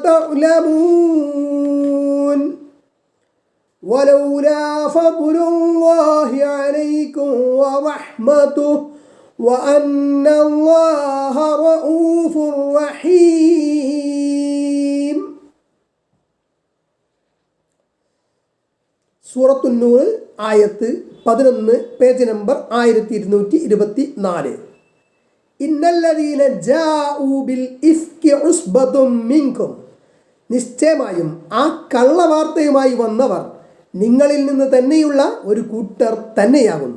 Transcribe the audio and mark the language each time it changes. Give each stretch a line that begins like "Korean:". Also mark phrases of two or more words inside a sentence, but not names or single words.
Arabic: تعلمون ولولا فضل الله عليكم ورحمته وأن الله رؤوف رحيم.
Malayalam: സൂറത്തുൻ നൂർ, ആയത്ത് 11, പേജ് നമ്പർ 1224.
Arabic: إن الذين جاءوا بالإفك عصبة منكم,
Malayalam: നിശ്ചയമായും ആ കള്ളവാർത്തയുമായി വന്നവർ നിങ്ങളിൽ നിന്ന് തന്നെയുള്ള ഒരു കൂട്ടർ തന്നെയാകുന്നു.